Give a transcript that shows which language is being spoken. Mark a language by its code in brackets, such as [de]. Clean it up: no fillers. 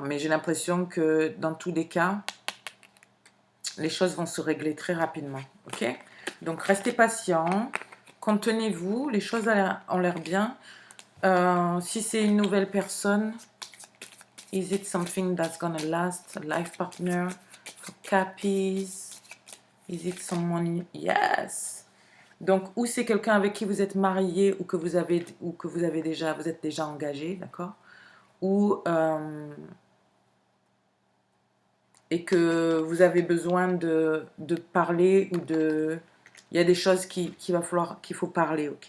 [fr] Mais j'ai l'impression que dans tous les cas, les choses vont se régler très rapidement, ok. Donc restez patient, contenez-vous, les choses ont l'air bien. Si c'est une nouvelle personne, [en] is it something that's gonna last? A life partner for Cappies? Is it someone? Yes. [fr] Donc, ou c'est quelqu'un avec qui vous êtes marié ou que vous avez déjà, vous êtes déjà engagé, d'accord? Ou et que vous avez besoin de parler ou de, il y a des choses qu'il faut parler, ok?